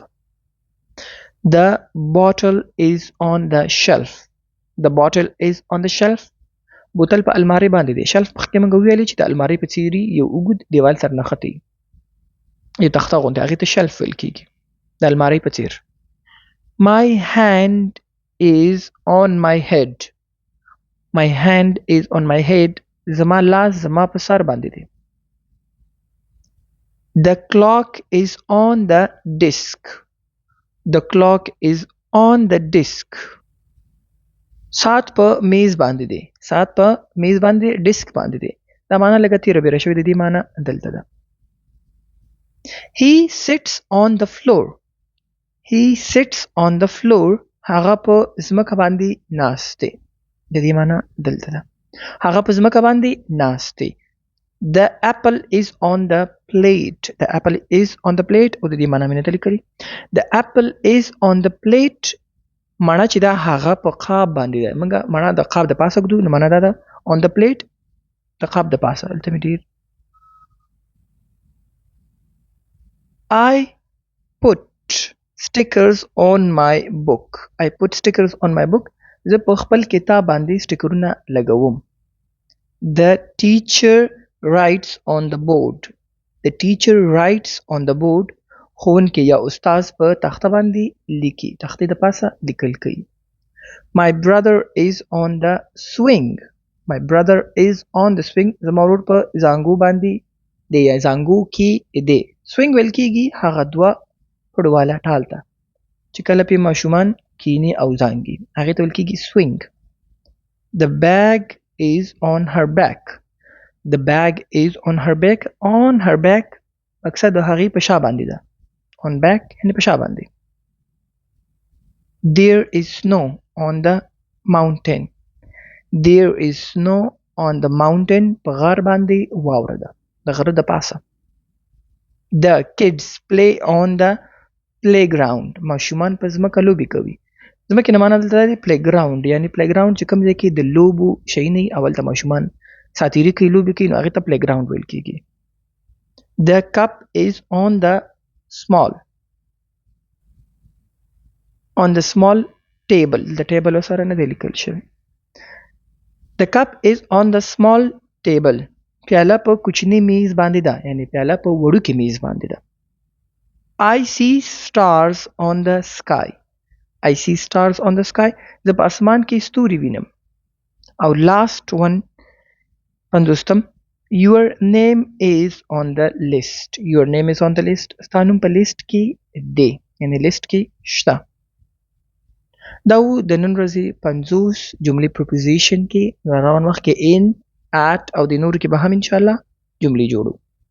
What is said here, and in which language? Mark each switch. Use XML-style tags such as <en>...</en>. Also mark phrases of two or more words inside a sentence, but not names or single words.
<en>The bottle is on the shelf. The bottle is on the shelf.</en> <ps>بوتل په المارۍ باندې دی. شلف مخکې موږ ویلي چې د المارۍ په څیرې یو اوږد دیوال سره نښتي یو تخته غوندې هغې ته شلف ویل کېږي د المارۍ په څیر.</ps> <en>My hand is on my head. My hand is on my head.</en> <ps>زما لاس زما په سر باندې دی.</ps> <en>The clock is on the desk. The clock is on the desk.</en> <ps>ساعت په میز باندې دی. ساعت په میز باندې ډیسک باندې دی. دا معنا لږه تیره بیره شوې د دې معنا دلته ده.</ps> <en>He sits on the floor. He sits on the floor.</en> <ps>هغه په ځمکه باندې ناست دی. د دې معنا دلته ده. هغه په ځمکه باندې ناست دی.</ps> <en>The apple is on the plate. The apple is on the plate.</en> <ps>او د دې معنا مې نه ده لیکلې.</ps> <en>The apple is on the plate.</en> <ps>معنا چې دا هغه په قاب باندې ده. موږ معنا د قاب د پاسه ږدو نو معنا دا ده</ps> <en>on the plate</en> <ps>د قاب د پاسه. دلته مې ډېر</ps> <en>I put stickers on my book. I put stickers on my book.</en> <ps>زه په خپل کتاب باندې سټیکرونه لګوم.</ps> <en>The teacher writes on the board. The teacher writes on the board.</en> <ps>ښوونکی یا استاد په تخته باندې لیکي. تختې د پاسه لیکل کوي.</ps> <en>My brother is on the swing. My brother is on the swing.</en> <ps>زما ورور په زانګو باندې دی یا زانګو کې دی. swing ویل کېږي هغه دوه پړواله ټال ته چې کله پې ماشومان کیني او زانګي هغې ته ویل کېږي swing.</ps> <en>The bag is on her back. The bag is on her back. On her back</en> <ps>اکثر د هغې په شا باندې ده.</ps> <en>on back</en> <ps>یعنې په شا باندې.</ps> <en>There is snow on the mountain. There is snow on the mountain.</en> <ps>په غر باندې واوره ده د غره د پاسه.</ps> <en>The kids play on the playground.</en> <ps>ماشومان په ځمکه لوبې کوي. ځمکې نه معنا دلته دی playground یعنې playground چې کوم ځای کې د لوبو شی نه وي اولته ماشومان ساتیري کوي لوبې کوي نو هغې ته playground ویل کېږي.</ps> <en>The cup is on the small table. The table</en> <ps>سره نه دی لیکل شوی.</ps> <en>The cup is on the small table.</en> <ps>پیاله په کوچني میز باندې ده یعنی پیاله په وړوکي میز باندې ده.</ps> <en>I see stars on the sky. I see stars on the sky.</en> <ps>زه په اسمان کې ستوري وینم.</ps> <en>او last one 50 Your name is on the list. Your name is on the list.</en> <ps>ستا نوم په لیست کې دی یعنی لیست کې شته. دا و د نن ورځې 50 جملې پروپوزیشن کې روان وخت کې</ps> <en>in at</en> <ps>او د نورو کې به هم انشاءالله جملې جوړو.</ps>